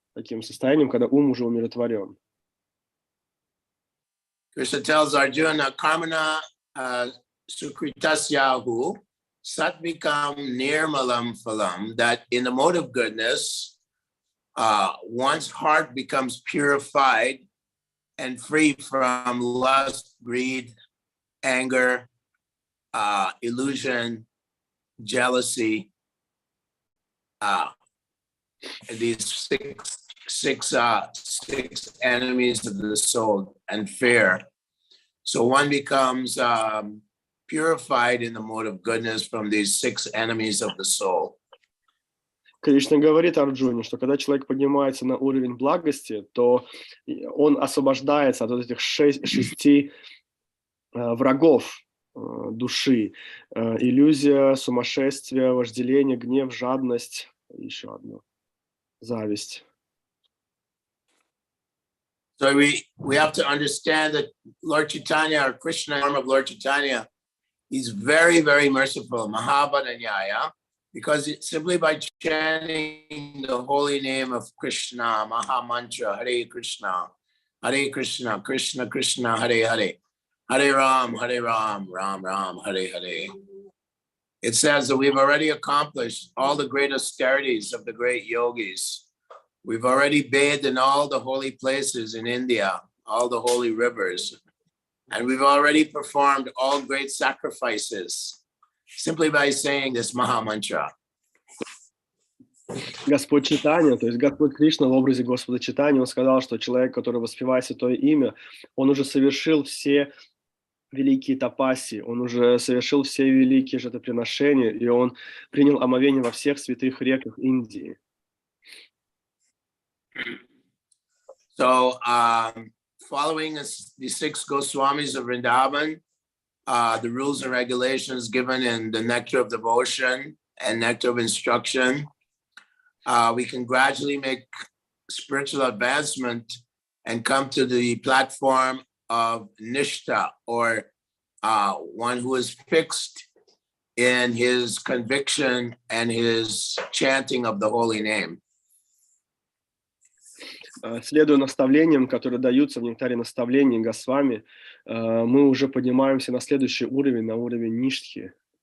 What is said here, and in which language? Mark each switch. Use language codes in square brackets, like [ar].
[ru] Таким состоянием, когда ум уже умиротворен. [en] Krishna tells Arjuna, karmana sukritasyahu satvikam nirmalam phalam, that in the mode of goodness, one's heart becomes purified and free from lust, greed, anger, illusion, jealousy, these six enemies of the soul, and fear. So one becomes purified in the mode of goodness from these six enemies of the soul. [ru] Кришна говорит Арджуне, что когда человек поднимается на уровень благости, то он освобождается от вот этих шести врагов души: иллюзия, сумасшествие, вожделение, гнев, жадность, еще одно, зависть. [en] So we have to understand that Lord Chaitanya, or Krishna, form of Lord Chaitanya, he's very, very merciful, Mahabharanyaya, because simply by chanting the holy name of Krishna, Maha Mantra, Hare Krishna, Krishna Krishna, Hare Hare, Hare Ram, Ram Ram, Hare Hare. It says that we've already accomplished all the great austerities of the great yogis. We've already bathed in all the holy places in India, all the holy rivers, and we've already performed all great sacrifices simply by saying this Maha Mantra. [ru] Господь Чайтанья, то есть Господь Кришна в образе Господа Чайтаньи, он сказал, что человек, который воспевает святое имя, он уже совершил все великие тапаси, он уже совершил все великие жертвоприношения, и он принял омовение во всех святых реках Индии. [en] So, following the six Goswamis of Vrindavan, the rules and regulations given in the Nectar of Devotion and Nectar of Instruction, we can gradually make spiritual advancement and come to the platform of Nishta, or one who is fixed in his conviction and his chanting of the holy name. [ru] Следуя наставлениям, которые даются в нектаре наставлений Госвами, мы уже поднимаемся на следующий уровень, на уровень Ништхи.